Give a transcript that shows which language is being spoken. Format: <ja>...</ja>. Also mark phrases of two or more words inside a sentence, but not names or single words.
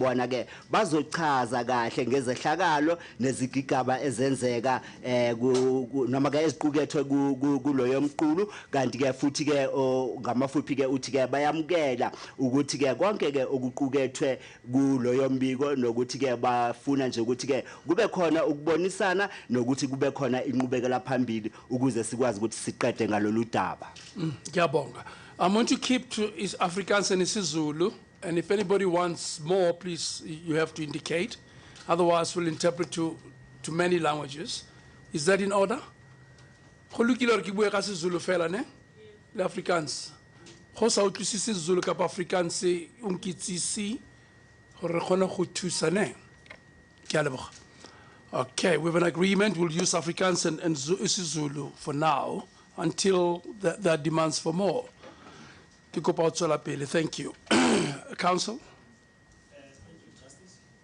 <zu>bona ke bazochaza kahle ngezehlakalo nezigigaba ezenzeka noma ke eziqukethwe kuloyo mqulu kanti ke futhi ke ngamafuphi ke uthi ke bayamkela ukuthi ke konke ke okuqukethwe kuloyo mbiko nokuthi ke bafuna nje ukuthi ke kube khona ukubonisana nokuthi kube khona inqubekela phambili ukuze sikwazi ukuthi siqede ngalolu daba. Ngiyabonga.</zu> <en>I'm going to keep to Afrikaans and isiZulu, and if anybody wants more, please you have to indicate. Otherwise, we'll interpret to many languages. Is that in order?</en> <st>Go lokile hore ke bue ka isiZulu fela ne? Le Afrikaans. Go sa utlwisise isiZulu ka Afrikaans o nkitsisi.</st> <en>Okay, we have an agreement. We'll use Afrikaans and isiZulu for now until that demands for more. Thank you. Council? Thank you, Justice.</en>